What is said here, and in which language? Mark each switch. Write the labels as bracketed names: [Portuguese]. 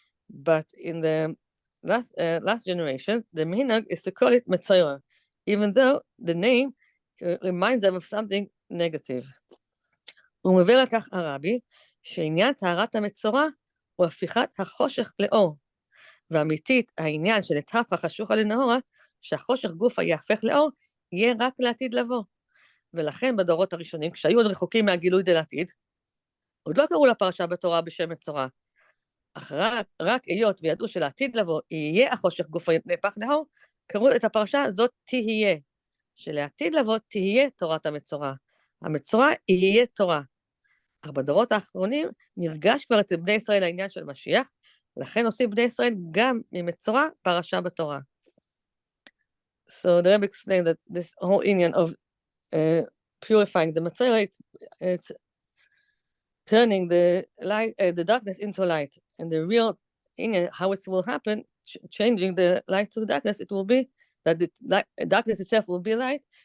[English] But in the last generation, the minhag is to call it Metzora, even though the name reminds them of something negative. [Hebrew] הוא מביא על כך הרבי, שעניין טהרת המצורע הוא הפיכת החושך לאור, ואמיתית העניין של התהפך חשוכה לנהורה, שהחושך גופה יהפך לאור, יהיה רק לעתיד לבוא. ולכן בדורות הראשונים, כשהיו עוד רחוקים מהגילוי דלעתיד, עוד לא קראו לפרשה בתורה בשם מצורע. אך רק היות וידעו שלעתיד לבוא יהיה החושך גופה נהפך לאור, קראו את הפרשה זאת תהיה, שלעתיד לבוא תהיה תורת המצורע. המצורע יהיה תורה. אך בדורות האחרונים נרגש כבר אצל בני ישראל העניין של משיח, לכן עושים בני ישראל גם ממצורע פרשה בתורה. [English] So the Rebbe explained that this whole union of purifying the Matzorah, it's turning the light, the darkness into light, and the real union, how it will happen, changing the light to darkness, it will be that the darkness itself will be light.